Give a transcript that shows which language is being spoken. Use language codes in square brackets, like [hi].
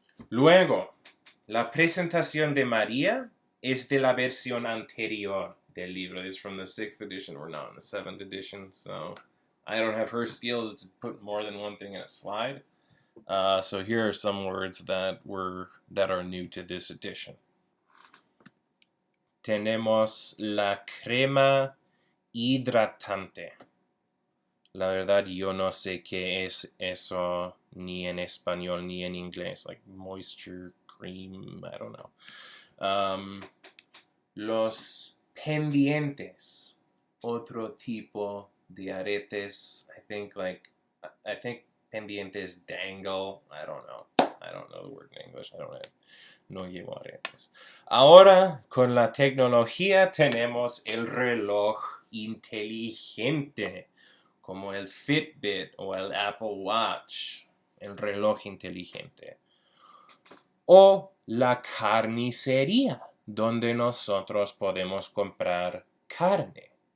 [es] Luego, la presentación de María es de la versión anterior del libro. [en] It's from the 6th edition. We're now in the 7th edition, so I don't have her skills to put more than one thing in a slide. So here are some words that are new to this edition. [es] Tenemos la crema hidratante. La verdad, yo no sé qué es eso ni en español ni en inglés. [en] Like moisture cream, I don't know. [es] Los pendientes. Otro tipo de aretes. [en] I think pendientes dangle. I don't know the word in English. [es] No llevo aretes. Ahora, con la tecnología tenemos el reloj inteligente, como el Fitbit o el Apple Watch, el reloj inteligente. O la carnicería, donde nosotros podemos comprar carne.